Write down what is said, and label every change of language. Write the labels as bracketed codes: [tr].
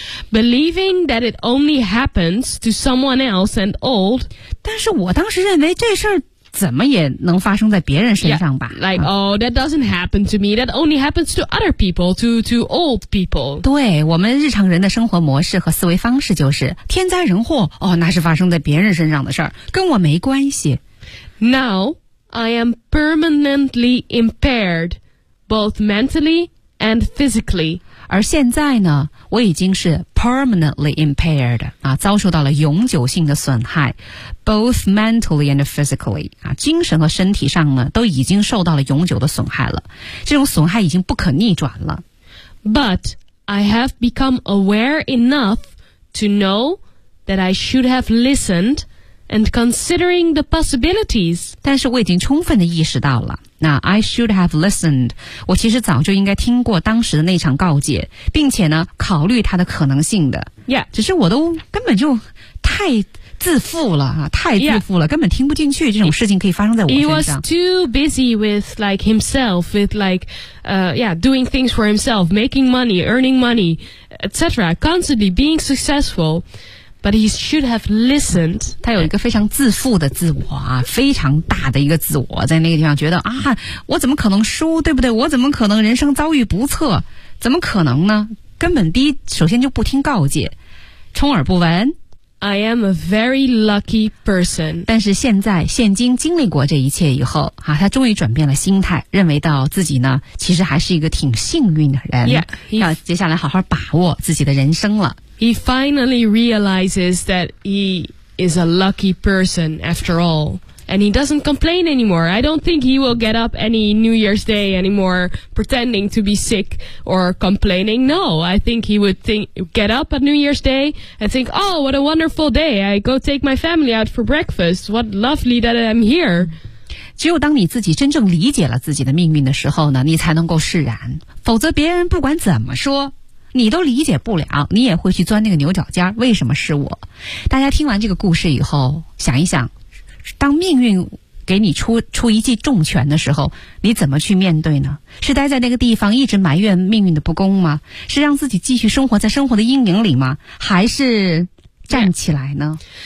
[en] Believing that it only happens to someone else and old [zh] 但是我当时认为这事儿怎么也能发生在别人身上吧 [en] yeah, Like,、啊、oh, that doesn't happen to me That only happens to other people To old people [zh] 对我们日常人的生活模式和思维方式就是天灾人祸哦，那是发生在别人身上的事儿，跟我没关系 [en] Now I am permanently impaired Both mentally and physically [zh] 而现在呢我已经是 [en] permanently impaired [zh] 啊，遭受到了永久性的损害 [en] both mentally and physically [zh] 啊，精神和身体上呢都已经受到了永久的损害了这种损害已经不可逆转了 [en] But I have become aware enough to know that I should have listened and considering the possibilities [zh] 但是我已经充分地意识到了那 [en] I should have listened [zh] 我其实早就应该听过当时的那场告诫并且呢考虑它的可能性的 Yeah 只是我都根本就太自负了太自负了、 yeah. 根本听不进去这种事情可以发生在我身上 [en] He was too busy with like himself with like doing things for himself making money earning money etc constantly being successful But he should have listened [zh] 他有一个非常自负的自我啊，非常大的一个自我在那个地方觉得啊，我怎么可能输对不对我怎么可能人生遭遇不测怎么可能呢根本第一首先就不听告诫充耳不闻 [en] I am a very lucky person [zh] 但是现在现今经历过这一切以后啊，他终于转变了心态认为到自己呢其实还是一个挺幸运的人 yeah, 要接下来好好把握自己的人生了 [en] He finally realizes that he is a lucky person after all. And he doesn't complain anymore. I don't think he will get up any New Year's Day anymore pretending to be sick or complaining. No, I think he would get up on New Year's Day and think, oh, what a wonderful day. I go take my family out for breakfast. What lovely that I'm here. [zh] 只有当你自己真正理解了自己的命运的时候呢，你才能够释然。否则别人不管怎么说你都理解不了你也会去钻那个牛角尖为什么是我大家听完这个故事以后想一想当命运给你出一记重拳的时候你怎么去面对呢是待在那个地方一直埋怨命运的不公吗是让自己继续生活在生活的阴影里吗还是站起来呢、yeah.